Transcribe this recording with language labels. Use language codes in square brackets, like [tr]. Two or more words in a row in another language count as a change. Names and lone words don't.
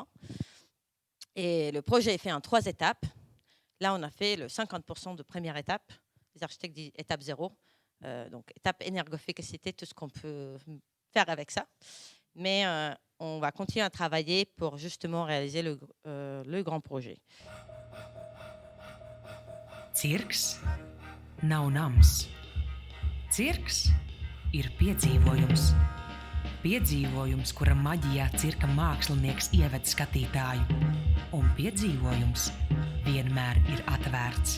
[fr] Et le projet est fait en 3 étapes. Là, on a fait le 50% de première étape. Les architectes disent étape 0. Donc, étape énergophilicité, tout ce qu'on peut faire avec ça. Mais on va continuer à travailler pour justement réaliser le grand projet. [lv] Cirks nav nams. Cirks ir piedzīvojums. Piedzīvojums, kura maģijā cirka mākslinieks ieved skatītāju. Un piedzīvojums vienmēr ir atvērts.